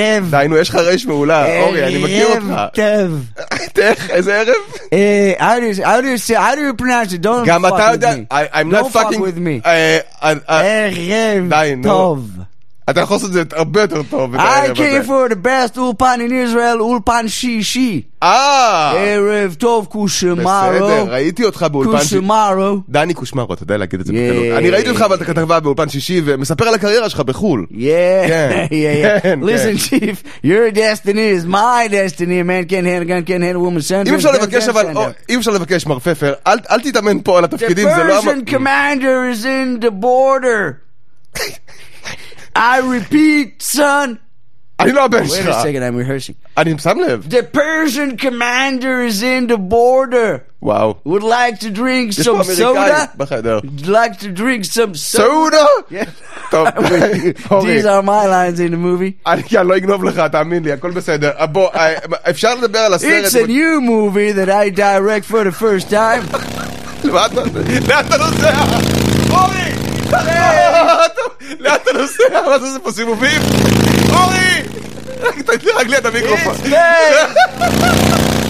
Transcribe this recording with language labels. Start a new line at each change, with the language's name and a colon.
Hebrew: דיינו, יש לך רש מעולה, אורי, אני מכיר אותך. ערב טוב. איך, איזה ערב?
English: How do you pronounce it? Don't fuck with me. I'm not fucking with me.
Hebrew: ערב טוב. אתה יכול לעשות את זה הרבה יותר טוב.
English: I came for the best אולפן in Israel, אולפן שישי.
Hebrew: ערב טוב, קושמרו. בסדר, ראיתי אותך באולפן שישי. קושמרו. דני קושמרו, אתה יודע להגיד את זה בקלות. אני ראיתי אותך, אבל אתה כתבה באולפן שישי, ומספר על הקריירה שלך בחול.
English: Yeah. Listen, chief, your destiny is my destiny, man can't hand, gun can't hand, woman send.
Hebrew: אם אפשר לבקש, אבל, אם אפשר לבקש, מר פפר, אל תתאמן פה על התפקידים, זה לא...
English: The Persian commander is in the border. I repeat, son.
Hebrew: אני לא הבן שלך.
English: Wait a second, I'm rehearsing.
Hebrew: אני שם לב.
English: The Persian commander is in the border. Wow. Would like to drink some soda?
Hebrew: בחדר.
English: Would like to drink some soda?
Hebrew: טוב.
English: These are my lines in the movie.
Hebrew: אני לא אגנוב לך, תאמין לי, הכל בסדר. בוא, אפשר לדבר על הסרט.
English: It's a new movie that I direct for the first time.
Hebrew: לאט על זה. אורי! לאן אתה נוסע? מה זה פה סיבובים? אורי! תרג לי את המיקרופון.
English: It's me!